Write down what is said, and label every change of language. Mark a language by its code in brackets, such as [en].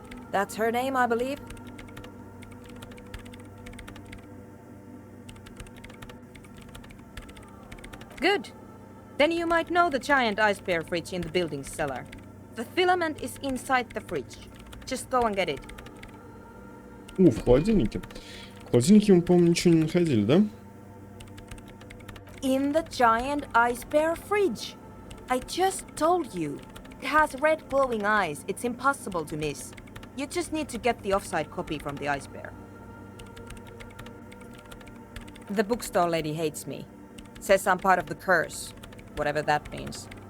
[en] That's her name, I believe. Good. Then you might know the giant ice bear fridge in the building's cellar. The filament is inside the fridge. Just go and get it. [ru] В холодильнике. В холодильнике мы, по-моему, ничего не находили, да? [en] In the giant ice bear fridge. I just told you. It has red glowing eyes. It's impossible to miss. You just need to get the offside copy from the ice bear. The bookstore lady hates me. Says I'm part of the curse, whatever that means.